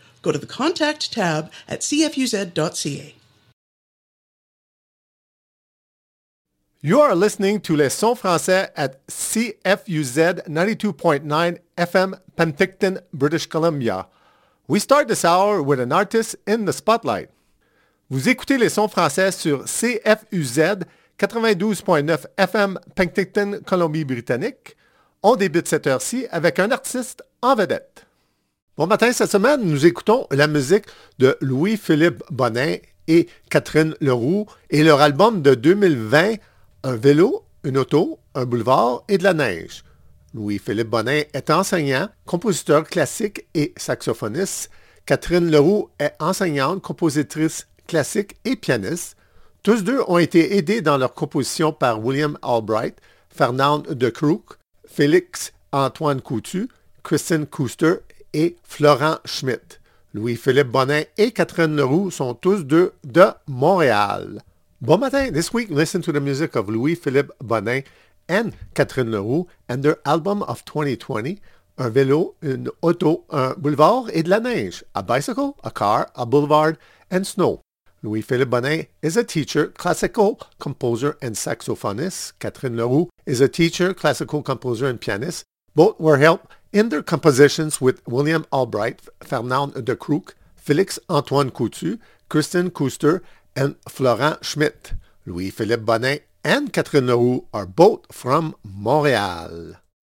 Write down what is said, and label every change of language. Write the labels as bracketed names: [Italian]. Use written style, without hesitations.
[English] Go to the contact tab at cfuz.ca. You are listening to Les Sons Français at CFUZ 92.9 FM Penticton, British Columbia. We start this hour with an artist in the spotlight. [French] Vous écoutez Les Sons Français sur CFUZ 92.9 FM Penticton, Colombie-Britannique. On débute cette heure-ci avec un artiste en vedette. Bon matin, cette semaine, nous écoutons la musique de Louis-Philippe Bonin et Catherine Leroux et leur album de 2020 Un vélo, une auto, un boulevard et de la neige. Louis-Philippe Bonin est enseignant, compositeur classique et saxophoniste. Catherine Leroux est enseignante, compositrice classique et pianiste. Tous deux ont été aidés dans leur composition par William Albright, Fernand de Crook, Félix-Antoine Coutu, Christine Cooster et Florent Schmitt. Louis-Philippe Bonin et Catherine Leroux sont tous deux de Montréal. [English] Bon matin, this week listen to the music of Louis-Philippe Bonin and Catherine Leroux and their album of 2020, [French] un vélo, une auto, un boulevard et de la neige. [English] A bicycle, a car, a boulevard, and snow. Louis-Philippe Bonnet is a teacher, classical composer, and saxophonist. Catherine Leroux is a teacher, classical composer, and pianist. Both were helped in their compositions with William Albright, Fernand de Crook, Félix-Antoine Coutu, Christian Kuster, and Florent Schmitt. Louis-Philippe Bonnet and Catherine Leroux are both from Montréal.